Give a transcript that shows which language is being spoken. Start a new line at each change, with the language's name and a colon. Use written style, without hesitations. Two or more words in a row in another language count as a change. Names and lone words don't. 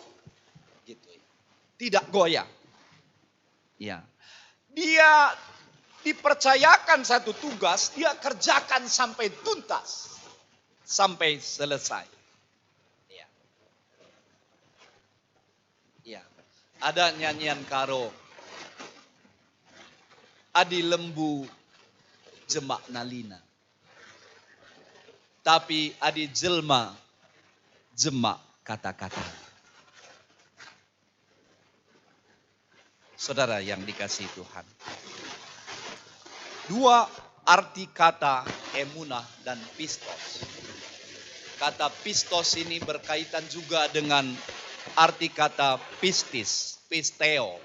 Indonesian: Gitu. Tidak goyah. Ya. Dia dipercayakan satu tugas, dia kerjakan sampai tuntas. Sampai selesai. Ya. Ya. Ada nyanyian karo.
Batak Karo: Adi lembu jemak nalina. Tapi adi jelma jemak kata-kata.
Indonesian: Saudara yang dikasihi Tuhan. Dua arti kata emunah dan pistos. Kata pistos ini berkaitan juga dengan arti kata pistis, pisteo.